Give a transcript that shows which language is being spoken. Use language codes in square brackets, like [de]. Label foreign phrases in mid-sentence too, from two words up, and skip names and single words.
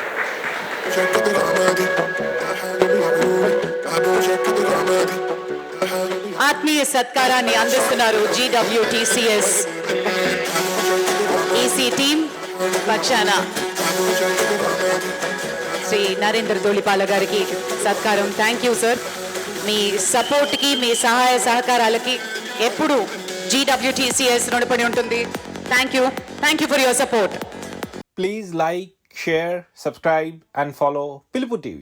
[ar] شكد العمادي يا حالي بالعيوني تعبوا شكد العمادي يا حالي [te] ఆత్మీయ సత్కారాన్ని అందిస్తున్నారు GWTCS ఈసీ టీమ్ పక్షాన శ్రీ నరేంద్ర ధూళిపాల గారికి సత్కారం. [en] Thank you sir. [te] మీ సపోర్ట్కి, మీ సహాయ సహకారాలకి ఎప్పుడు GWTCS రుణపడి ఉంటుంది. [en] Thank you for your support. Please like, share, subscribe and follow Pilupu TV.